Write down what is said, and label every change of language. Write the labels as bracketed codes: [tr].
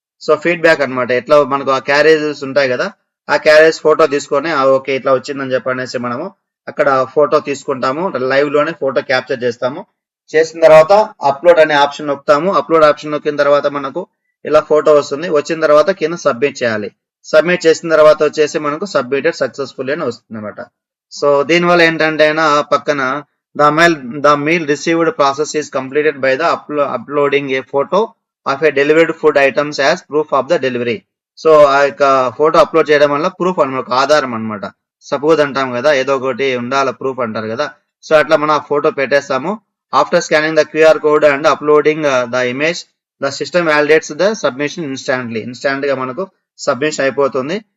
[te] So feedback అనమాట, ఎట్లా మనకు ఆ క్యారేజెస్ ఉంటాయి కదా, ఆ క్యారేజ్ ఫోటో తీసుకొని ఓకే ఇట్లా వచ్చిందని చెప్పనేసి మనము అక్కడ ఫోటో తీసుకుంటాము, లైవ్ లోనే ఫోటో క్యాప్చర్ చేస్తాము. చేసిన తర్వాత అప్లోడ్ అనే ఆప్షన్ నొక్కుతాము. అప్లోడ్ ఆప్షన్ నొక్కిన తర్వాత మనకు ఇలా ఫోటో వస్తుంది. వచ్చిన తర్వాత కింద సబ్మిట్ చేయాలి. సబ్మిట్ చేసిన తర్వాత వచ్చేసి మనకు సబ్మిటెడ్ సక్సెస్ఫుల్ అని వస్తుంది అనమాట. సో దీనివల్ల ఏంటంటే పక్కన [en] the meal received process is completed by the uploading a photo of a delivered food items as proof of the delivery. [te] So ఆ యొక్క ఫోటో అప్లోడ్ చేయడం వల్ల ప్రూఫ్ అనమాట, ఆధారం అనమాట. సపోజ్ అంటాం కదా, ఏదో ఒకటి ఉండాలి ప్రూఫ్ అంటారు కదా. సో అట్లా మనం ఆ photo పెట్టేస్తాము. [en] after scanning the QR code and uploading the image, the system validates the submission instant [te] గా మనకు సబ్మిషన్ అయిపోతుంది.